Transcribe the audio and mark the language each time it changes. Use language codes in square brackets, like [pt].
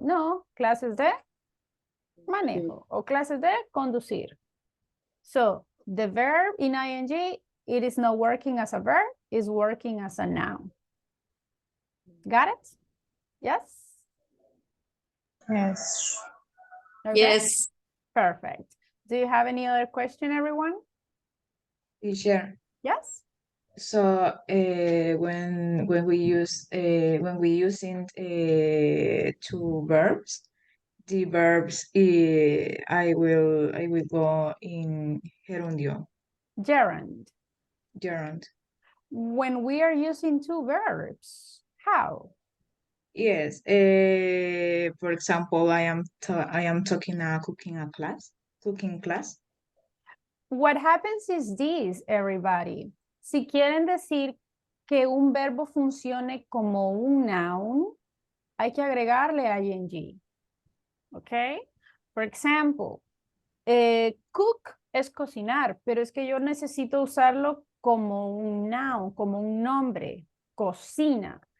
[es] No, clases de manejo o clases de conducir. [en] So the verb in ing, it is not working as a verb, it's working as a noun. Got it? Yes? Yes. Okay. Yes. Perfect. Do you have any other question, everyone? Teacher. Yes? So when we using two verbs, the verbs I will go in gerundio. Gerund. Gerund. When we are using two verbs, how? Yes. For example, I am talking cooking class. What happens is this, everybody. [es] Si quieren decir que un verbo funcione como un noun, hay que agregarle ing. Okay? For example, cook es cocinar, pero es que yo necesito usarlo como un noun, como un nombre, cocina.